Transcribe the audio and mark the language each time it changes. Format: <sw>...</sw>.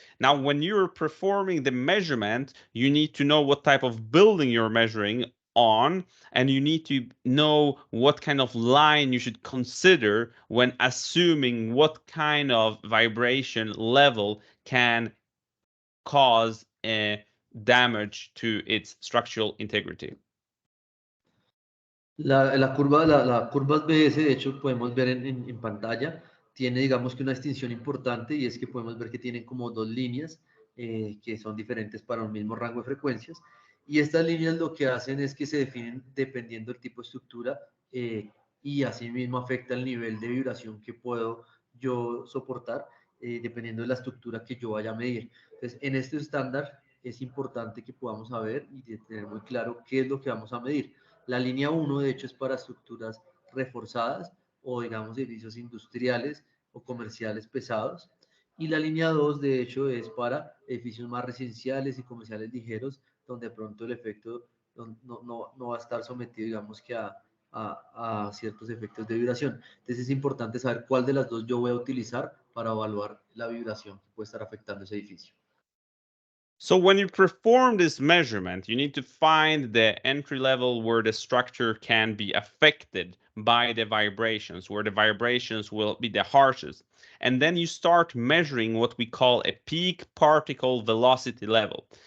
<en>Now, when you're performing the measurement, you need to know what type of building you're measuring on, and you need to know what kind of line you should consider when assuming what kind of vibration level can cause a damage to its structural integrity.</en> <es>La curva BS, de hecho, podemos ver en pantalla, tiene, digamos que una distinción importante y es que podemos ver que tienen como dos líneas que son diferentes para un mismo rango de frecuencias. Y estas líneas lo que hacen es que se definen dependiendo del tipo de estructura y asimismo afecta el nivel de vibración que puedo yo soportar dependiendo de la estructura que yo vaya a medir. Entonces, en este estándar es importante que podamos saber y tener muy claro qué es lo que vamos a medir. La línea 1, de hecho, es para estructuras reforzadas o, digamos, edificios industriales o comerciales pesados. Y la línea 2, de hecho, es para edificios más residenciales y comerciales ligeros, donde de pronto el efecto no va a estar sometido, digamos, que a ciertos efectos de vibración. Entonces es importante saber cuál de las dos yo voy a utilizar para evaluar la vibración que puede estar afectando ese edificio.</es> <en>So when you perform this measurement, you need to find the entry level where the structure can be affected by the vibrations, where the vibrations will be the harshest. And then you start measuring what we call a peak particle velocity level.</en>